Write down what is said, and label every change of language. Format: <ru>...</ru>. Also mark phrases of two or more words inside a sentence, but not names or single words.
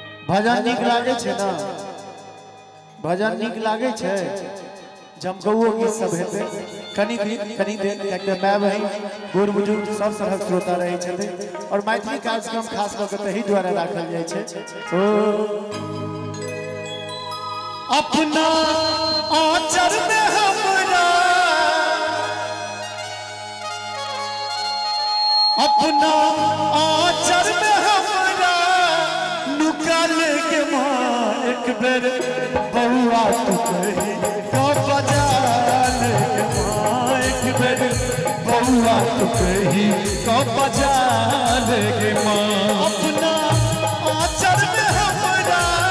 <mai>भजन नीक लागे छे ना भजन नीक लागे छे जमगौओ गीत सब हेते कनी देर एकटा माय बहिन बूढ़ बुजुर्ग सब तरहक श्रोता रहे छथि और मैथिली कार्यक्रम खास कऽ के तही द्वारा राखल जाय छे अपना आचर में हमरा अपना आचर में हमरा नुकाल के मां एक बेर बउआ तू कही तो बजा ले मां एक बेर बउआ तू कही तो बजा ले मां अपना आचर में हमरा</mai>